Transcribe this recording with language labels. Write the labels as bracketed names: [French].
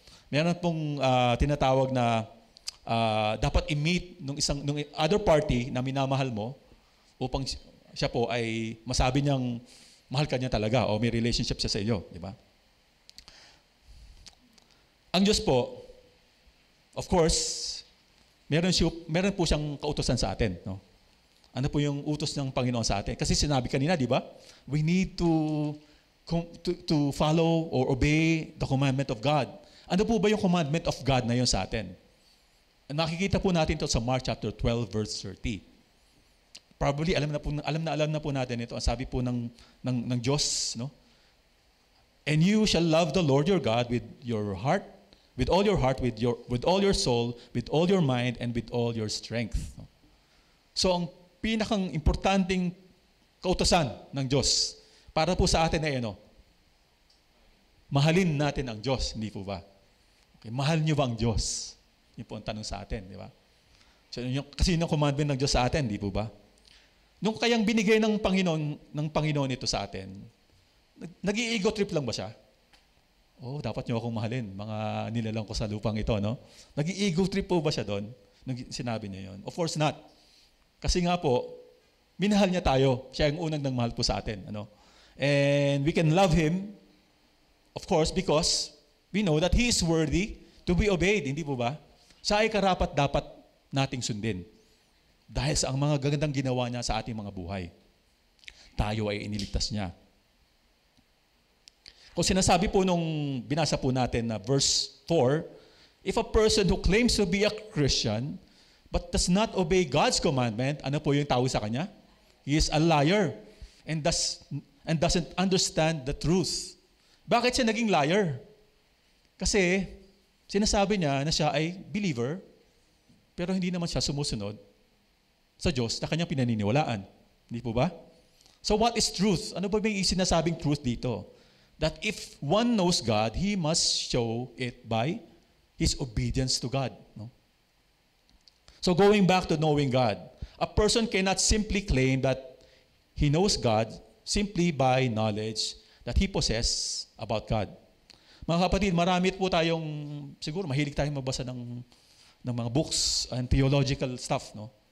[Filipino] Meron pong tinatawag na dapat i-meet nung other party na minamahal mo upang siya po ay masabi niyang mahal ka niya talaga o may relationship siya sa iyo, di ba? Ang Diyos po, of course, meron po siyang kautusan sa atin, no? Ano po yung utos ng Panginoon sa atin? Kasi sinabi kanina, di ba? [English] We need to follow or obey the commandment of God. [Filipino] Ano po ba yung [English] commandment of God [Filipino] na yun sa atin? Nakikita po natin ito sa Mark chapter 12 verse 30. Probably alam na po natin ito. Ang sabi po ng Diyos, no? [English] And you shall love the Lord your God with your heart, with all your heart, with all your soul, with all your mind, and with all your strength. [Filipino] No? So ang pinakang importanteng kautosan ng Diyos para po sa atin ay ano? Mahalin natin ang Diyos, hindi po ba? Okay, mahal niyo ba ang Diyos? Yun po ang tanong sa atin, di ba? So, kasi yung commandment ng Diyos sa atin, di po ba? Nung kayang binigay ng Panginoon ito sa atin, nag-i-ego trip lang ba siya? Oh, dapat niyo akong mahalin, mga nilalang ko sa lupang ito, no? Nag-i-ego trip po ba siya doon? Nung sinabi niya yun? Of course not. Kasi nga po, minahal niya tayo. Siya ang unang nagmahal po sa atin, ano? [English] And we can love Him, of course, because we know that He is worthy to be obeyed, [Filipino] hindi po ba? Siya ay karapat dapat nating sundin. Dahil sa ang mga gagandang ginawa niya sa ating mga buhay. Tayo ay iniligtas niya. Kung sinasabi po nung binasa po natin na verse [English] 4, if a person who claims to be a Christian but does not obey God's commandment, [Filipino] ano po yung tawag sa kanya? [English] He is a liar and doesn't understand the truth. [Filipino] Bakit siya naging liar? Kasi sinasabi niya na siya ay believer, pero hindi naman siya sumusunod sa Diyos na kanyang pinaniniwalaan. Hindi po ba? [English] So what is truth? [Filipino] Ano ba yung sinasabing truth dito? [English] That if one knows God, he must show it by his obedience to God. No? So going back to knowing God, a person cannot simply claim that he knows God simply by knowledge that he possesses about God. [Filipino] Mga kapatid, marami po tayong, siguro mahilig tayong magbasa ng mga [English] books and theological stuff, [Filipino] no?